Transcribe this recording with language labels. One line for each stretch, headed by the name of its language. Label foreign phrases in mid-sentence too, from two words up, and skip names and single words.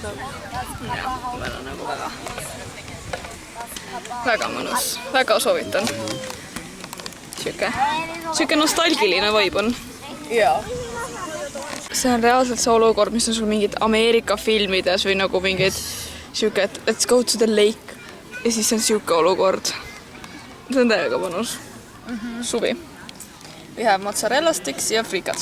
Estonian: Ja, meil on nagu väga mõnus. Väga soovitan. Siuke nostalgiline vibe on. Jaa. See on reaalselt see olukord, mis on sul mingid Ameerika filmides või nagu mingid siuke, et
English: let's go to the lake
Estonian: ja siis on siuke olukord. See on täiega mõnus. Suvi.
English: We have mozzarella sticks
Estonian: ja frikad.